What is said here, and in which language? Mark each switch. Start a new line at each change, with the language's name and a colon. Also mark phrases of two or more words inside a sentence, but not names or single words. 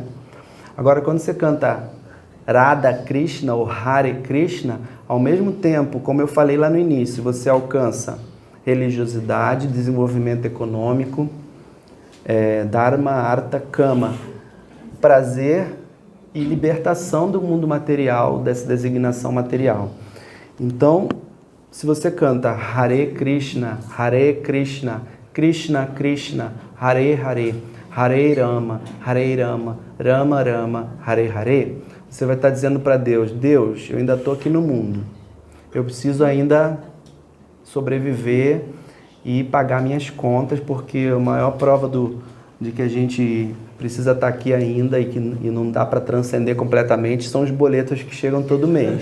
Portuguese: Agora, quando você canta Radha Krishna ou Hare Krishna, ao mesmo tempo, como eu falei lá no início, você alcança religiosidade, desenvolvimento econômico,
Sanskrit: धर्म अर्थ काम,
Portuguese: prazer e libertação do mundo material, dessa designação material. Então, se você canta
Sanskrit: हरे कृष्ण कृष्ण कृष्ण हरे हरे हरे राम राम राम हरे हरे,
Portuguese: você vai estar dizendo para Deus, Deus, eu ainda estou aqui no mundo, eu preciso ainda sobreviver e pagar minhas contas, porque a maior prova de que a gente precisa estar aqui ainda e não dá para transcender completamente são os boletos que chegam todo mês.